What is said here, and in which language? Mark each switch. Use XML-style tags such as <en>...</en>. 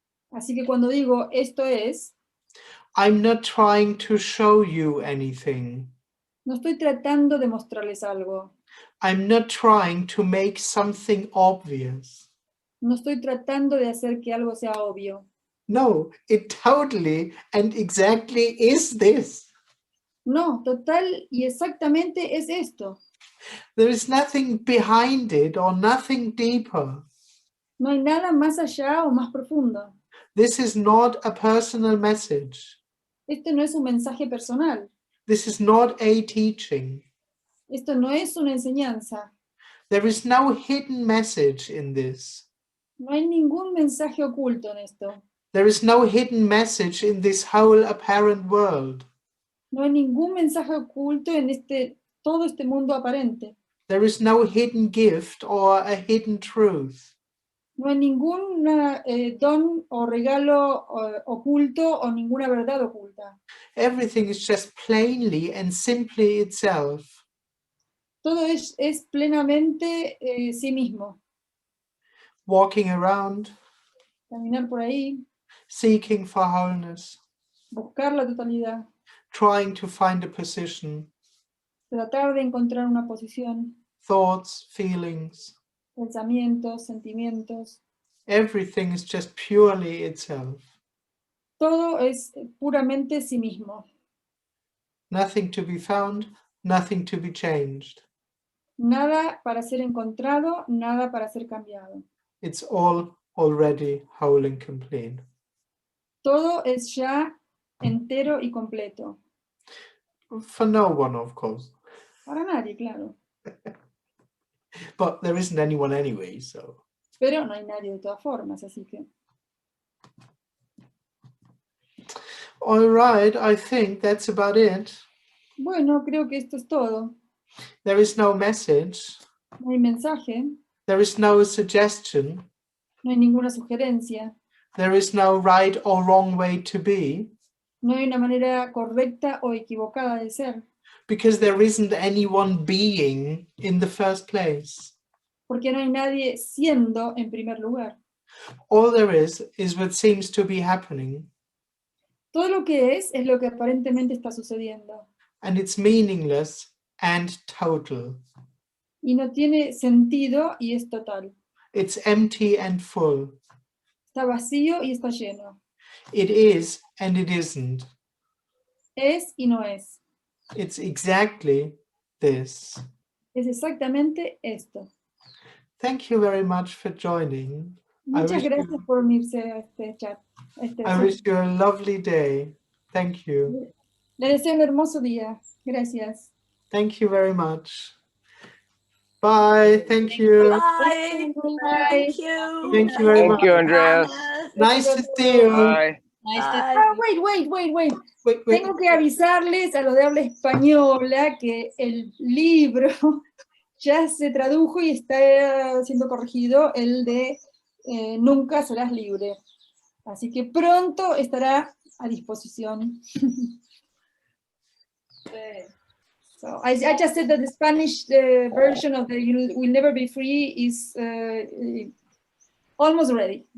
<es>Así que cuando digo esto es,</es> <en>I'm not trying to show you anything.</en> <es>no estoy tratando de mostrarles algo.</es> <en>I'm not trying to make something obvious.</en> <es>No estoy tratando de hacer que algo sea obvio.</es> <en>No, it totally and exactly is this.</en> <es>No, total y exactamente es esto.</es> <en>There is nothing behind it or nothing deeper.</en> <es>No hay nada más allá o más profundo.</es> <en>This is not a personal message.</en> <es>Esto no es un mensaje personal.</es> <en>This is not a teaching.</en> <es>Esto no es una enseñanza.</es> <en>There is no hidden message in this.</en> <es>No hay ningún mensaje oculto en esto.</es> <en>There is no hidden message in this whole apparent world.</en> <es>No hay ningún mensaje oculto en todo este mundo aparente.</es> <en>There is no hidden gift or a hidden truth.</en> <es>No hay ningún don o regalo oculto o ninguna verdad oculta.</es> <en>Everything is just plainly and simply itself.</en> <es>Todo es plenamente sí mismo.</es> <en>Walking around,</en> <es>caminar por ahí,</es> <en>seeking for wholeness,</en> <es>buscar la totalidad,</es> <en>trying to find a position,</en> <es>tratar de encontrar una posición,</es> <en>thoughts, feelings,</en> <es>pensamientos, sentimientos,</es> <en>everything is just purely itself.</en> <es>todo es puramente sí mismo.</es> <en>Nothing to be found, nothing to be changed.</en> <es>Nada para ser encontrado, nada para ser cambiado.</es> <en>It's all already whole and complete.</en> <es>Todo es ya entero y completo.</es> <en>For no one, of course.</en> <es>Para nadie, claro.</es> <en>But there isn't anyone anyway, so.</en> <es>Pero no hay nadie de todas formas, así que.</es> <en>All right, I think that's about it.</en> <es>Bueno, creo que esto es todo.</es> <en>There is no message.</en> <es>No hay mensaje,</es> <en>There is no suggestion.</en> <es>no hay ninguna sugerencia,</es> <en>There is no right or wrong way to be,</en> <es>no hay una manera correcta o equivocada de ser,</es> <en>because there isn't anyone being in the first place.</en> <es>porque no hay nadie siendo en primer lugar.</es> <en>All there is what seems to be happening,</en> <es>Todo lo que es lo que aparentemente está sucediendo.</es> <en>and it's meaningless and total.</en> <es>Y no tiene sentido y es total.</es> <en>It's empty and full.</en> <es>Está vacío y está lleno.</es> <en>It is and it isn't.</en> <es>Es y no es.</es> <en>It's exactly this.</en> <es>Es exactamente esto.</es> <en>Thank you very much for joining.</en> <es>Muchas</es> <en>wish</en> <es>gracias</es> <en>you-</en> <es>por unirse a este chat. a este</es> <en>I</en> <es>Zoom.</es> <en>wish you a lovely day. Thank you.</en> <es>Le deseo un hermoso día. Gracias.</es> <en>Thank you very much. Bye. Thank you. Bye. Bye. Thank you. Thank you very Thank much. you, Andreas. Nice to see you. Bye. Bye. Wait. Wait.</en> <es>Tengo que avisarles a los de habla española que el libro ya se tradujo y está siendo corregido, el de Nunca serás libre. Así que pronto estará a disposición.</es> <en>So I just said that the Spanish version of the You Will Never Be Free is almost ready.</en>